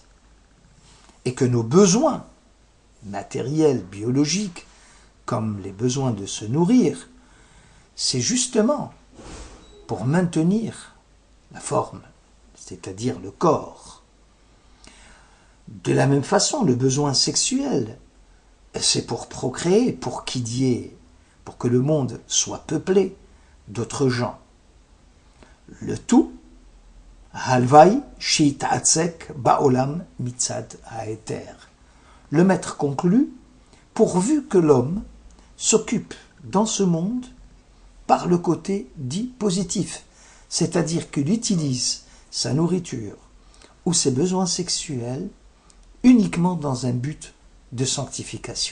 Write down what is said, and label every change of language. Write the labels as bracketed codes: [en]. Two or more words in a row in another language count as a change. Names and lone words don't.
[fr] Et que nos besoins matériels, biologiques, comme les besoins de se nourrir, c'est justement pour maintenir la forme, c'est-à-dire le corps. De la même façon, le besoin sexuel, c'est pour procréer, pour que le monde soit peuplé d'autres gens. Le tout, [he] הלוואי שיתעסק בעולם מצד ההיתר. [fr] Le maître conclut, pourvu que l'homme s'occupe dans ce monde par le côté dit positif, c'est-à-dire qu'il utilise sa nourriture ou ses besoins sexuels uniquement dans un but de sanctification.